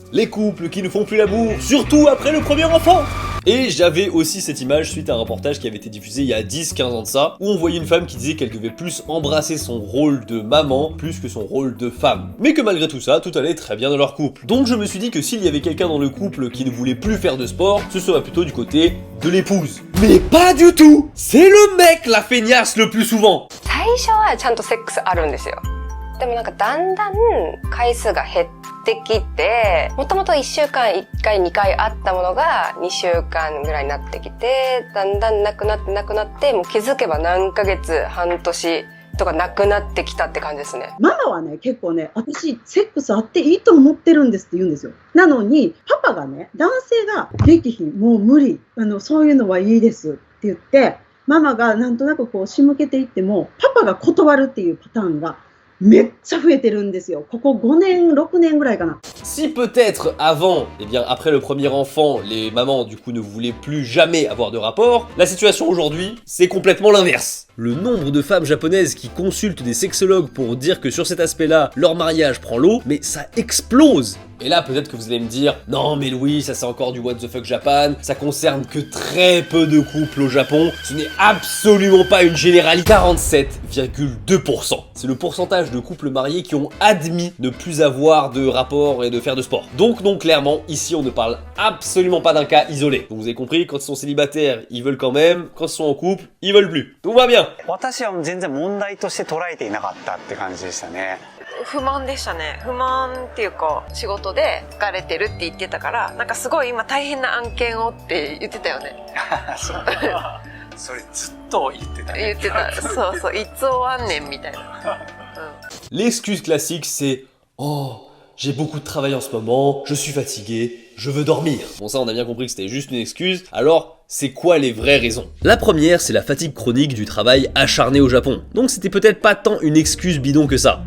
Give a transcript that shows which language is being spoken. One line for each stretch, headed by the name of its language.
French: Les couples qui ne font plus l'amour, surtout après le premier enfant. Et j'avais aussi cette image suite à un reportage qui avait été diffusé il y a 10-15 ans de ça, où on voyait une femme qui disait qu'elle devait plus embrasser son rôle de maman, plus que son rôle de femme. Mais que malgré tout ça, tout allait très bien dans leur couple. Donc je me suis dit que s'il y avait quelqu'un dans le couple qui ne voulait plus faire de sport, ce serait plutôt du côté de l'épouse. Mais pas du tout! C'est le mec la feignasse le plus souvent!
Japanese: 最初はちゃんとセックスあるんですよ。でもなんかだんだん回数が減ってきて、もともと1週間1回2回あったものが2週間ぐらいになってきて、だんだんなくなって、もう気づけば何ヶ月、半年とかなくなってきたって感じですね。ママはね、結構ね、私、セックスあっていいと思ってるんですって言うんですよ。なのに、パパがね、男性ができひん、もう無理、そういうのはいいですって言って、ママがなんとなくこう仕向けていっても、パパが断るっていうパターンがめっちゃ増えてるんですよ。ここ5年、6年ぐらいかな。
French: Si peut-être avant, eh bien après le premier enfant, les mamans du coup ne voulaient plus jamais avoir de rapport, la situation aujourd'hui, c'est complètement l'inverse. Le nombre de femmes japonaises qui consultent des sexologues pour dire que sur cet aspect-là, leur mariage prend l'eau, mais ça explose. Et là, peut-être que vous allez me dire, non mais Louis, ça c'est encore du
English: what the fuck Japan,
French: ça concerne que très peu de couples au Japon, ce n'est absolument pas une généralité. 47,2%. C'est le pourcentage de couples mariés qui ont admis ne plus avoir de rapport et de faire de sport. Donc non, clairement, ici on ne parle absolument pas d'un cas isolé. Donc vous avez compris, quand ils sont célibataires, ils veulent quand même, quand ils sont en couple, ils veulent plus. Tout va bien.
Japanese: 私は全然問題として捉えていなかったって感じでしたね。不満でしたね。不満っていうか仕事で疲れてるって言ってたから、なんかすごい今大変な案件をって言ってたよね。それずっと言ってたね。言ってた。そうそう。いつ終わんねんみたいな。
French: L'excuse classique c'est « Oh, j'ai beaucoup de travail en ce moment, je suis fatigué, je veux dormir ». Bon ça on a bien compris que c'était juste une excuse, alors c'est quoi les vraies raisons? La première, c'est la fatigue chronique du travail acharné au Japon. Donc c'était peut-être pas tant une excuse bidon que ça.